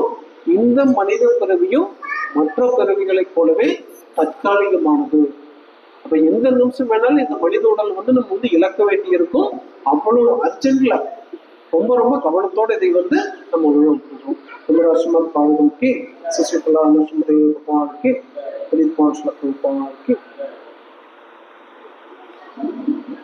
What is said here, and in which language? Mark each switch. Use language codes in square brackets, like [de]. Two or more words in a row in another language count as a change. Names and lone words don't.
[ta] இந்த மனித பிறவியும் மற்ற பிறவிகளை போலவே தற்காலிகமானது. அப்ப எந்த நிமிஷம் வேணாலும் இந்த மனித உடல் வந்து நம்ம வந்து இழக்க வேண்டி இருக்கும். அவ்வளவு அர்ஜென்ட்ல ரொம்ப ரொம்ப கவனத்தோட இதை வந்து நம்ம உருவாக்குறோம். [hi] ஸ்ரீமத் பாகவதம் की श्री प्रहलाद भगवान की, पुनीत श्लोक की